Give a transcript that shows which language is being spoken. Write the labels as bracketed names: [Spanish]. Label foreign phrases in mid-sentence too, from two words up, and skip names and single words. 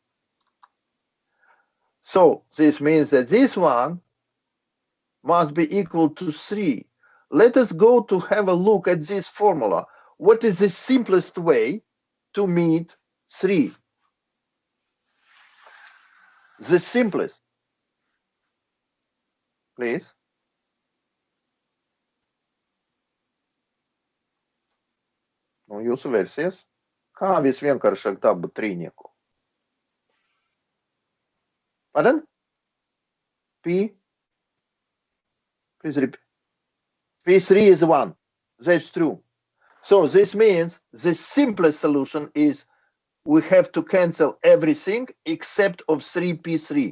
[English] So this means that this one must be equal to 3. Let us go to have a look at this formula. What is the simplest way to meet 3? The simplest. Please. [Latvian] Nu, jūsu versijas. Kā visvienkāršāk dabūt trīnieku? [English] Pardon? P? Please repeat. P3 is 1. That's true. So this means the simplest solution is we have to cancel everything except of 3p3.